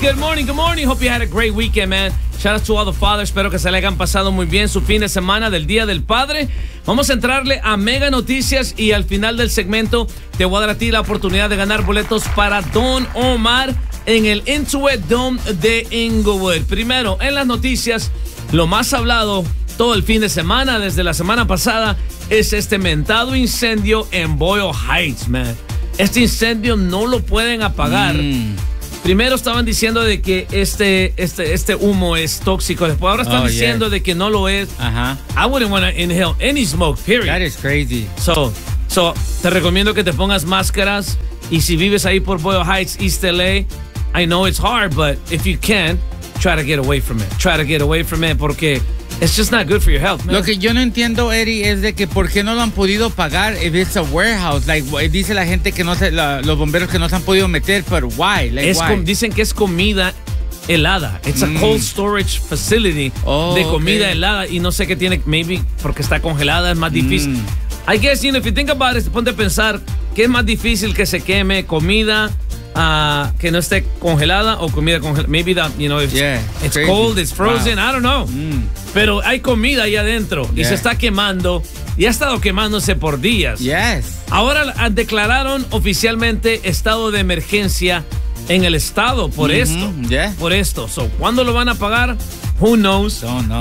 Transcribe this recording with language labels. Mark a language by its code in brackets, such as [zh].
[en] Good morning, good morning. Hope you had a great weekend, man. Shout out to all the fathers. [es] Espero que se le hayan pasado muy bien su fin de semana del Día del Padre. Vamos a entrarle a Mega Noticias y al final del segmento te voy a dar a ti la oportunidad de ganar boletos para Don Omar en el Intuit Dome de Inglewood. Primero, en las noticias, lo más hablado todo el fin de semana, desde la semana pasada, es este mentado incendio en Boyle Heights, man. Este incendio no lo pueden apagar. Primero estaban diciendo de que este humo es tóxico. Después ahora están diciendo de que no lo es. [en] I wouldn't want to inhale any smoke, period. That is crazy. [es] So, te recomiendo que te pongas máscaras. Y si vives ahí por [en] Boyle Heights, East LA, I know it's hard, but if you can, try to get away from it. Try to get away from it [es] porque [en] it's just not good for your health, man. [es] Lo que yo no entiendo, Eddie, es de que por qué no lo han podido pagar [en] if it's a warehouse. [es] Like, dice la gente que no se, los bomberos que no se han podido meter, [en] but why? [es] Like, es [en] why? [es] Dicen que es comida helada. [en] It's a cold storage facility [es] de comida helada. Y no sé qué tiene, maybe porque está congelada, es más difícil. [en] I guess, you know, if you think about it, [es] ponte a pensar, ¿qué es más difícil que se queme? ¿Comida que no esté congelada o comida congelada? [en] Maybe that, you know, it's cold, it's frozen, wow. I don't know. [es] Pero hay comida ahí adentro y se está quemando y ha estado quemándose por días. [en] Yes. [es] Ahora declararon oficialmente estado de emergencia en el estado por esto. [en] Yeah. [es] Por esto. So, ¿cuándo lo van a pagar? [en] Who knows? Don't know.